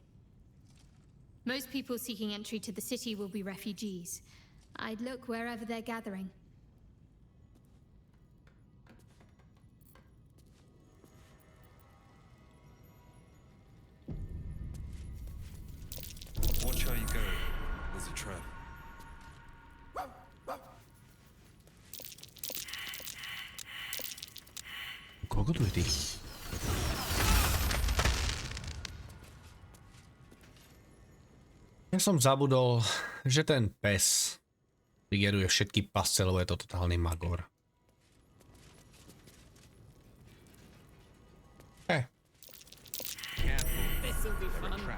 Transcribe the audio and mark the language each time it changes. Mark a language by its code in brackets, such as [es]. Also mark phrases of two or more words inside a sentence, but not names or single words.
[en] Most people seeking entry to the city will be refugees. I'd look wherever they're gathering. Watch how you go. There's a trap. [sk] Koľko tu je tých? Ja som zabudol, že ten pes trigeruje všetky pasce, lebo je to totálny magor. [en] This'll be fun.